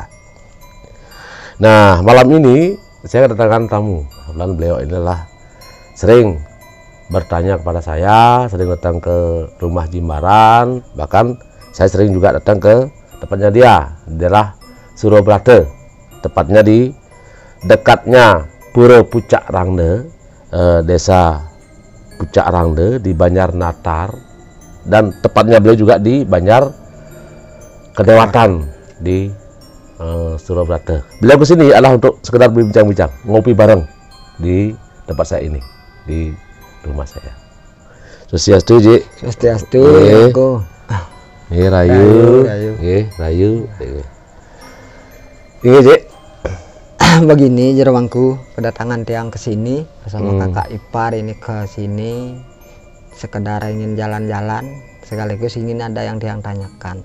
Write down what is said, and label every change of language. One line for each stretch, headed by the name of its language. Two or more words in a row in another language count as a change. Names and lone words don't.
Indonesian: Nah, malam ini saya kedatangan tamu. Kebetulan beliau inilah sering bertanya kepada saya, sering datang ke rumah Jimbaran, bahkan saya sering juga datang ke tempatnya dia, adalah Surobrate, tepatnya di dekatnya Pura Pucak Rangde, desa Pucak Rangde di Banjar Natar, dan tepatnya beliau juga di Banjar Kedewatan di Surobrate. Beliau kesini adalah untuk sekedar berbincang-bincang, ngopi bareng di tempat saya ini, di rumah saya. Swastiastu, Ji. Swastiastu, aku. Rayu. Ini, Ji. Begini jerawangku, kedatangan tiang ke sini bersama kakak ipar ini ke sini sekedar ingin jalan-jalan, sekaligus ingin ada yang tiang tanyakan.